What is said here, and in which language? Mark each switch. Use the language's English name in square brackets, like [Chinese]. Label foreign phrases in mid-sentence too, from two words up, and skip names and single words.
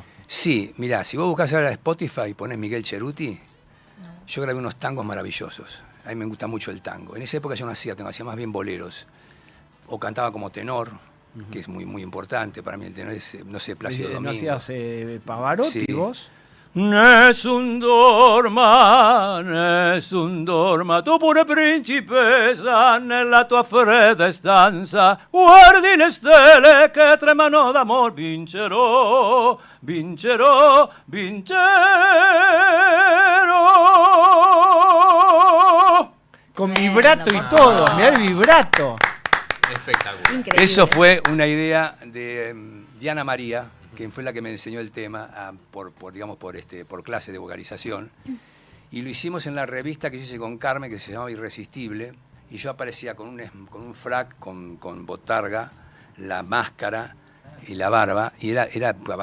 [Spanish] Sí, mirá, si vos buscás ahora Spotify y ponés Miguel Cheruti, yo grabé unos tangos maravillosos. A mí me gusta mucho el tango. En esa época yo no hacía tango, hacía más bien boleros. O cantaba como tenor, que es muy, muy importante para mí. El tenor es, no sé, Plácido Domingo. ¿No hacías Pavarotti vos? [Italian] Nessun dorma, tu pure principessa, nella tua fredda stanza, guardi le stelle che tremano d'amor, vincerò, vincerò, vincerò. [Spanish] Con vibrato y todo, mirá el vibrato. Espectacular. Increíble. Eso fue una idea de Diana María, que fue la que me enseñó el tema por clase de vocalización. Y lo hicimos en la revista que yo hice con Carmen, que se llamaba Irresistible, y yo aparecía con un frac, con botarga, la máscara y la barba, y era Pavarotti.